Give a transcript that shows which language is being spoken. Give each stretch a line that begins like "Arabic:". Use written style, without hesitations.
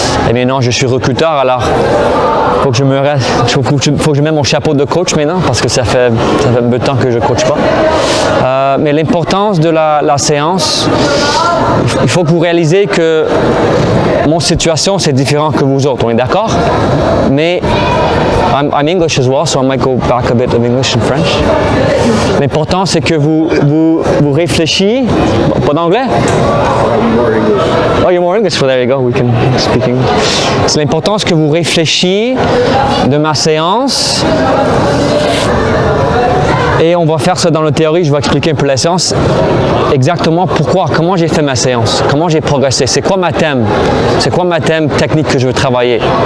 French: Et maintenant je suis recruteur, alors il faut que je mette mon chapeau de coach maintenant, parce que ça fait un peu de temps que je ne coach pas. Mais l'importance de la séance, il faut que vous réalisez que mon situation c'est différent que vous autres, on est d'accord? Mais
English: I'm English as well, so I might go back a bit of English and French.
French: L'important c'est que vous réfléchissez. Pas d'anglais?
English: Oh, you're more English, so there you go, we can speak English.
French: C'est l'important que vous réfléchissiez de ma séance. Et on va faire ça dans la théorie, je vais expliquer un peu la séance, exactement pourquoi, comment j'ai fait ma séance, comment j'ai progressé, c'est quoi ma thème technique que je veux travailler.